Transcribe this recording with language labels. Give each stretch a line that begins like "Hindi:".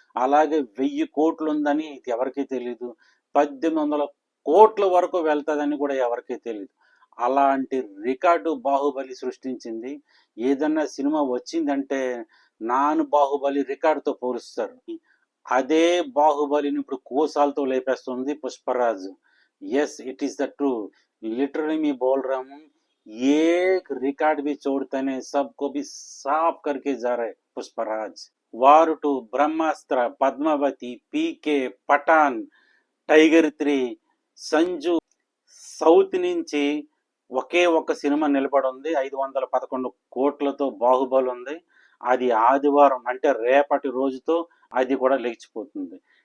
Telugu: అలాగే 1000 కోట్లు ఉందని ఎవరికీ తెలియదు. 1800 కోట్ల వరకు వెళ్తుందని కూడా ఎవరికీ తెలియదు. అలాంటి రికార్డు బాహుబలి సృష్టించింది. ఏదన్నా సినిమా వచ్చిందంటే నాన్ బాహుబలి రికార్డుతో పోలుస్తారు. అదే బాహుబలిని ఇప్పుడు కోసాలతో లేపేస్తుంది Pushparaju.
English: yes it is the true,
Hindi: literally मैं बोल रहा हूँ. एक रिकॉर्ड भी छोड़ते नहीं, सबको भी साफ करके जा रहे पुष्पराज.
Telugu: वार 2, ब्रह्मास्त्र, पद्मावती, पीके, पठान, టైగర్ 3, సంజు, సౌత్ నుంచి ఒకే ఒక్క సినిమా నిలబడి ఉంది. 511 కోట్లతో బాహుబలి ఉంది. అది ఆదివారం అంటే రేపటి రోజుతో అది కూడా లేచిపోతుంది.